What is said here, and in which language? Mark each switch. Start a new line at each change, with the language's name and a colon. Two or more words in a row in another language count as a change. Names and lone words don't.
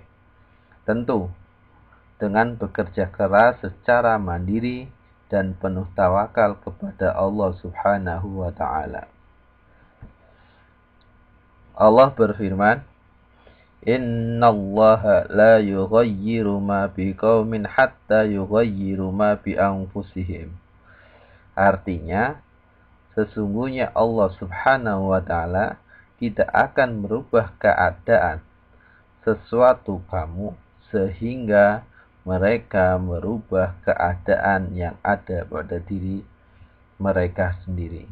Indonesian: Tentu, dengan bekerja keras secara mandiri dan penuh tawakal kepada Allah
Arabic: سبحانه وتعالى.
Indonesian: Allah berfirman,
Arabic: إن الله لا يغير ما بقوم حتى يغيروا ما بأنفسهم.
Indonesian: Artinya, sesungguhnya Allah
Arabic: سبحانه وتعالى
Indonesian: tidak akan merubah keadaan sesuatu kamu sehingga mereka merubah keadaan yang ada pada diri mereka sendiri.